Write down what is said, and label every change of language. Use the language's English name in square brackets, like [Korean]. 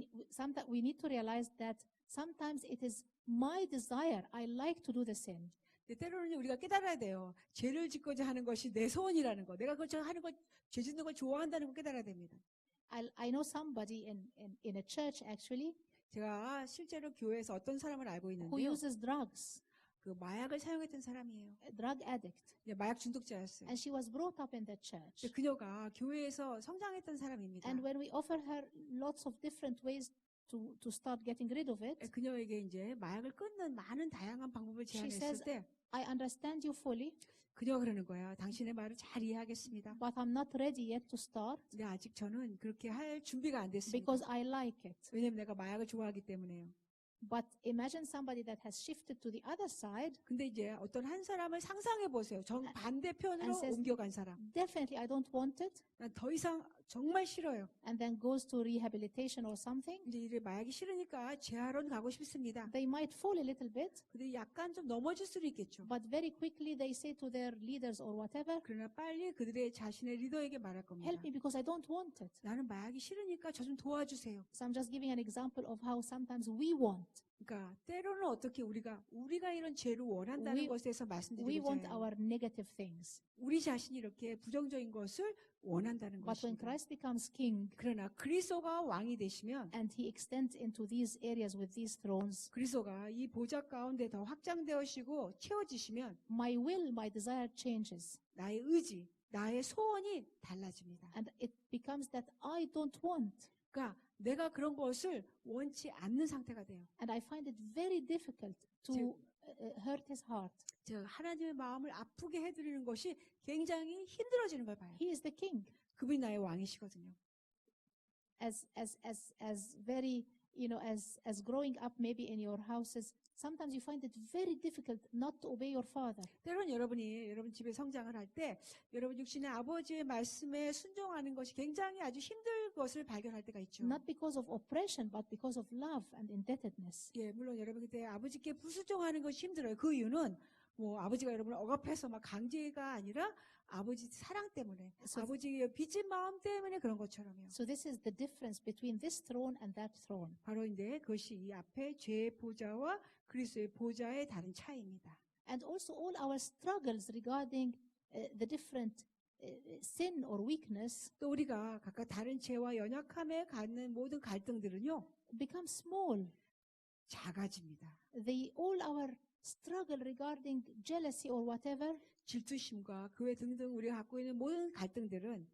[English] Sometimes we need to realize that sometimes it is my desire. I like to do the sin. [Korean] 때로는 우리가 깨달아야 돼요. 죄를 짓고자 하는 것이 내 소원이라는 거. 내가 그걸 하는 것, 죄 짓는 걸 좋아한다는 걸 깨달아야 됩니다. [English] I know somebody in a church actually [Korean] 제가 실제로 교회에서 어떤 사람을 알고 [English] who [Korean] 있는데요. [English] uses drugs, [Korean] 그 마약을 사용했던 사람이에요. [English] a drug addict, [Korean] 마약 중독자였어요. [English] and she was brought up in the church. [Korean] 근데 그녀가 교회에서 성장했던 사람입니다. [English] And when we offer her lots of different ways to start getting rid of it, [Korean] 그녀에게 이제 마약을 끊는 많은 다양한 방법을 [English] She [Korean] 제안했을 [English] says, [Korean] 때 [English] I understand you fully, [Korean] 그녀가 그러는 거야. 당신의 말을 잘 이해하겠습니다. [English] but I'm not ready yet to start [Korean] 근데 아직 저는 그렇게 할 준비가 안 됐습니다. [English] because I like it. [Korean] 왜냐면 내가 마약을 좋아하기 때문에요. [English] But imagine somebody that has shifted to the other side. [Korean] 근데 이제 어떤 한 사람을 상상해 보세요. 정 반대편으로 [English] And says- [Korean] 옮겨간 사람. [English] Definitely, I don't want it. [Korean] 난 더 이상 정말 싫어요. [English] and then goes to rehabilitation or something, [Korean] 이제 이래 마약이 싫으니까 재활원 가고 싶습니다. [English] they might fall a little bit, [Korean] 근데 약간 좀 넘어질 수도 있겠죠. [English] but very quickly they say to their leaders or whatever, [Korean] 그러나 빨리 그들의 자신의 리더에게 말할 겁니다. [English] help me because I don't want it. [Korean] 나는 마약이 싫으니까 저 좀 도와주세요. [English] So I'm just giving an example of how sometimes we want. [Korean] 그러니까 때로는 어떻게 우리가 이런 죄를 원한다는 [English] We- [Korean] 것에서 [English] We [Korean] 말씀드리고자 [English] want [Korean] 해요. [English] our negative things. [Korean] 우리 자신이 이렇게 부정적인 것을 원한다는 [English] But when [Korean] 것입니다. [English] Christ becomes king [Korean] 그러나 그리스도가 왕이 되시면 [English] and he extends into these areas with these thrones, [Korean] 그리스도가 이 보좌 가운데 더 확장되어지고 채워지시면 [English] my will, my desire changes. [Korean] 나의 의지, 나의 소원이 달라집니다. [English] And it becomes that I don't want. [Korean] 그러니까 내가 그런 것을 원치 않는 상태가 돼요. [English] And I find it very difficult to hurt his heart. [Korean] 즉 하나님의 마음을 아프게 해드리는 것이 굉장히 힘들어지는 걸 봐요. [English] He is the king. [Korean] 그분이 나의 왕이시거든요. [English] As very, as growing up maybe in your houses, sometimes you find it very difficult not to obey your father. [Korean] 때로는 여러분 집에 성장을 할 때 여러분 육신의 아버지의 말씀에 순종하는 것이 굉장히 아주 힘들 것을 발견할 때가 있죠. [English] Not because of oppression, but because of love and indebtedness. [Korean] 예, 물론 여러분 그때 아버지께 불순종하는 것이 힘들어요. 그 이유는 뭐 아버지가 여러분을 억압해서 막 강제가 아니라 아버지 사랑 때문에 아버지의 빚진 마음 때문에 그런 것처럼요. [English] So this is the difference between this throne and that throne. [Korean] 바로 이제 그것이 이 앞에 죄의 보좌와 그리스도의 보좌의 다른 차이입니다. [English] And also all our struggles regarding the different sin or weakness [Korean] 또 우리가 각각 다른 죄와 연약함에 갖는 모든 갈등들은요. [English] become small. [Korean] 작아집니다. [English] All our struggle regarding jealousy or whatever [Korean] 질투심과 그 외 등등 우리가 갖고 있는 모든 갈등들은